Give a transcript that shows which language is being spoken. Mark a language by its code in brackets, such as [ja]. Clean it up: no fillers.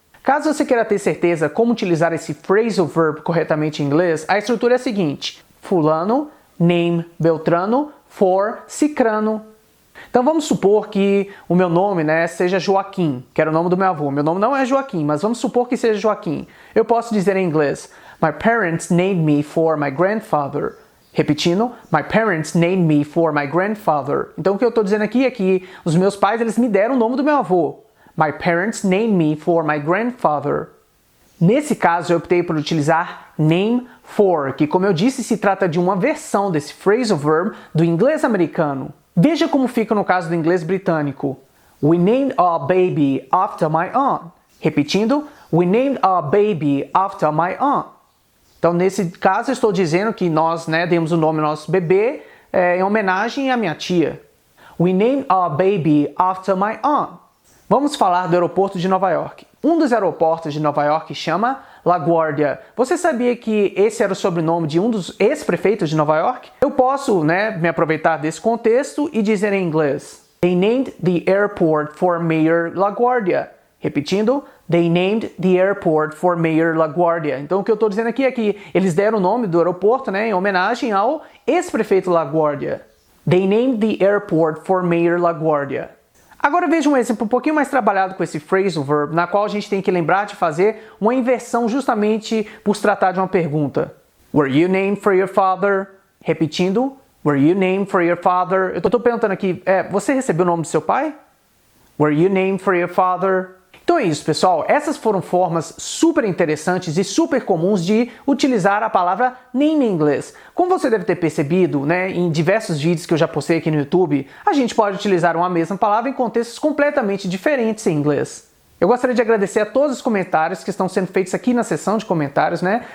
[pt] Caso você queira ter certeza como utilizar esse phrasal verb corretamente em inglês, a estrutura é a seguinte: fulano, name Beltrano, for Cicrano. Então vamos supor que o meu nome, né, seja Joaquim, que era o nome do meu avô. Meu nome não é Joaquim, mas vamos supor que seja Joaquim. Eu posso dizer em inglês: [en] My parents named me for my grandfather. [pt] Repetindo, [en] my parents named me for my grandfather. [pt] Então o que eu estou dizendo aqui é que os meus pais, eles me deram o nome do meu avô. [en] My parents named me for my grandfather. [pt] Nesse caso, eu optei por utilizar name for, que, como eu disse, se trata de uma versão desse phrasal verb do inglês americano. Veja como fica no caso do inglês britânico. [en] We named our baby after my aunt. [pt] Repetindo, [en] we named our baby after my aunt. [pt] Então, nesse caso, eu estou dizendo que nós, né, demos o nome ao nosso bebê em homenagem à minha tia. [en] We named our baby after my aunt. [pt] Vamos falar do aeroporto de Nova York. Um dos aeroportos de Nova York chama LaGuardia. Você sabia que esse era o sobrenome de um dos ex-prefeitos de Nova York? Eu posso, né, me aproveitar desse contexto e dizer em inglês: [en] They named the airport for Mayor LaGuardia. [pt] Repetindo, [en] they named the airport for Mayor LaGuardia. [pt] Então o que eu estou dizendo aqui é que eles deram o nome do aeroporto, né, em homenagem ao ex-prefeito LaGuardia. [en] They named the airport for Mayor LaGuardia. [pt] Agora veja um exemplo um pouquinho mais trabalhado com esse phrasal verb, na qual a gente tem que lembrar de fazer uma inversão justamente por se tratar de uma pergunta. [en] Were you named for your father? [pt] Repetindo, [en] were you named for your father? [pt] Eu estou perguntando aqui, você recebeu o nome do seu pai? [en] Were you named for your father? [pt] Então é isso, pessoal. Essas foram formas super interessantes e super comuns de utilizar a palavra name em inglês. Como você deve ter percebido, né, em diversos vídeos que eu já postei aqui no YouTube, a gente pode utilizar uma mesma palavra em contextos completamente diferentes em inglês. Eu gostaria de agradecer a todos os comentários que estão sendo feitos aqui na seção de comentários, né?